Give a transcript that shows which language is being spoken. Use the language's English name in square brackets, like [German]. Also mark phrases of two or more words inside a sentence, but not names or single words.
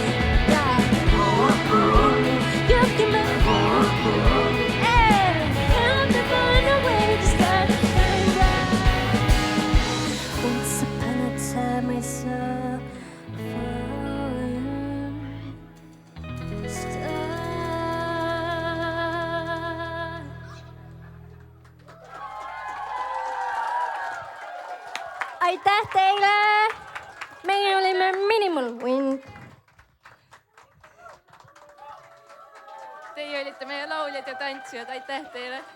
[English] You give me help me find a way to start to shine bright. Once upon a time I saw a falling star. [Estonian] Aitäh teile! Meie olime Minimal Wind. Teie olite meie lauljad ja tantsijad, aitäh teile!